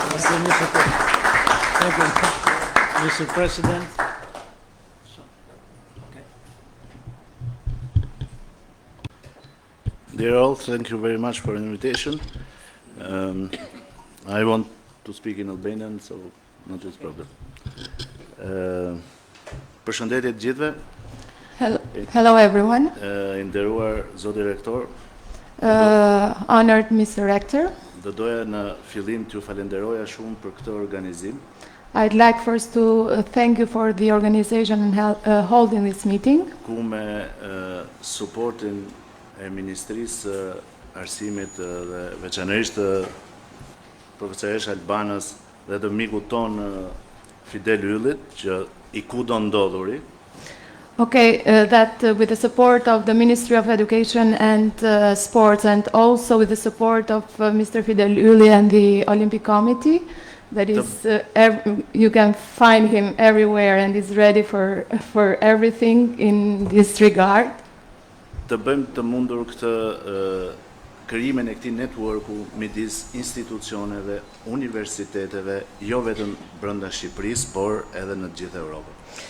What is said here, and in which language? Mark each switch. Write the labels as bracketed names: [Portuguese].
[English] Thank you, Mr. President. Dear all, thank you very much for the invitation. I want to speak in Albanian, so not this problem. [Albanian] Përshëndetje të gjithëve. [English] Hello everyone. [Albanian] I nderuar Zoti Rektor. [English] Honored Mr. Rector. [Albanian] Do doja në fillim t'ju falenderoja shumë për këtë organizim. [English] I'd like first to thank you for the organization and holding this meeting. [Albanian] Ku me supportin e Ministrisë Arsimit dhe veçanërisht profesoresh Albanës dhe të mikut ton Fidel YLLIt, që I kudo ndodhuri. [English] Okay, that with the support of the Ministry of Education and Sports, and also with the support of Mr. Fidel YLLI and the Olympic Committee, that is, you can find him everywhere and is ready for everything in this regard. [Albanian] Të bëjmë të mundur këtë krijimin e këtij networku midis institucioneve, universiteteve, jo vetëm brenda Shqipërisë, por edhe në të gjithë Europën.